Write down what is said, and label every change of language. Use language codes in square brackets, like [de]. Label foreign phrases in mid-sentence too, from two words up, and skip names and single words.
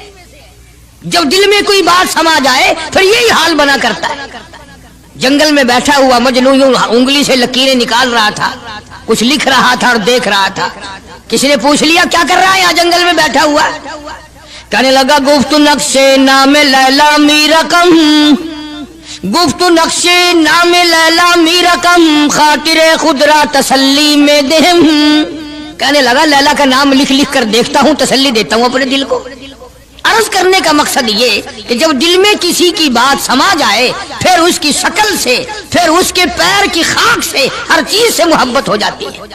[ur] جب دل میں کوئی بات سما جائے پھر یہی حال بنا کرتا ہے. جنگل میں بیٹھا ہوا مجنو یوں انگلی سے لکیریں نکال رہا تھا, کچھ لکھ رہا تھا اور دیکھ رہا تھا. کسی نے پوچھ لیا کیا کر رہا ہے یہاں جنگل میں بیٹھا ہوا؟ کہنے لگا [fa] گفت نقشے نام لیلا می رقم, گفت نقشے نام لیلا می رقم, خاطر خود را تسلی میں دہم. [ur] کہنے لگا لیلا کا نام لکھ لکھ کر دیکھتا ہوں, تسلی دیتا ہوں اپنے دل کو. عرض کرنے کا مقصد یہ کہ جب دل میں کسی کی بات سما جائے پھر اس کی شکل سے, پھر اس کے پیر کی خاک سے, ہر چیز سے محبت ہو جاتی ہے.